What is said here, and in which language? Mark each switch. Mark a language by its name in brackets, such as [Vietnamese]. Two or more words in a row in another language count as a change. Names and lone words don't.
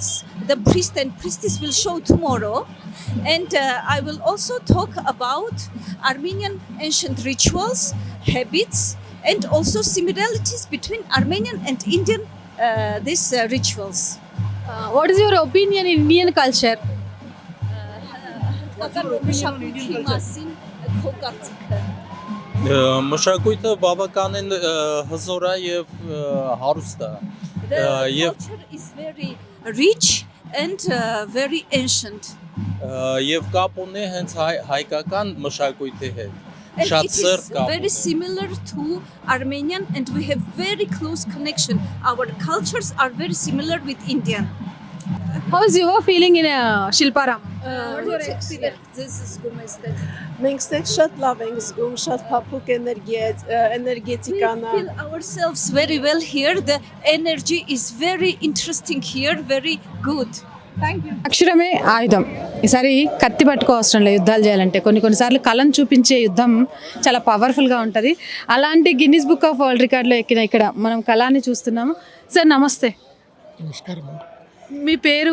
[English] The priest and priestess will show tomorrow. And I will also talk about Armenian ancient rituals, habits, and also similarities between Armenian and Indian these rituals. What is your opinion in Indian culture? [Armenian] Մշակույթը բավականին հզոր է եւ հարուստ է։ [English] The [Armenian] Եվ [English] culture is very rich and very ancient. [Armenian] եւ կապ ունի հենց հայկական մշակույթի հետ։ [English] And [Armenian] Շատ [English] it [Armenian] սեր [English] is [Armenian] կապ [English] very [Armenian] ունի։ [English] similar to Armenian, and we have very close connection. Our cultures are very similar with Indian. How is your feeling in Shilparam? What is your experience? This is Gumestek. [Armenian] Մենք ստեղ շատ լավ ենք զգում, շատ փափուկ [English] We [Armenian] էներգետիկան է։ [English] feel ourselves very well here. The energy is very interesting here, very good. [Telugu] అక్షరమే ఆయుధం. ఈసారి కత్తి పట్టుకో అవసరం లేదు యుద్ధాలు చేయాలంటే. కొన్నిసార్లు కళను చూపించే యుద్ధం చాలా పవర్ఫుల్గా ఉంటుంది. అలాంటి గిన్నిస్ బుక్ ఆఫ్ వరల్డ్ రికార్డులో ఎక్కిన ఇక్కడ మనం కళాన్ని చూస్తున్నాము. సార్ నమస్తే, నమస్కారం. మీ పేరు?